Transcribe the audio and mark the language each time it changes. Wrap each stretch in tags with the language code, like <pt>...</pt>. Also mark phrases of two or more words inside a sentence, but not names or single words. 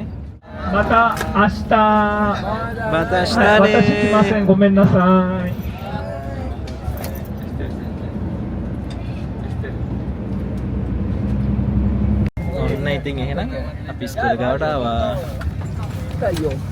<ja>また明日また明日ね私来ませんごめんなさい</ja> <si>ඔන්න ඉතින් එහෙනම් අපි ඉස්කෝලේ ගාවට ආවා. අයියෝ.</si>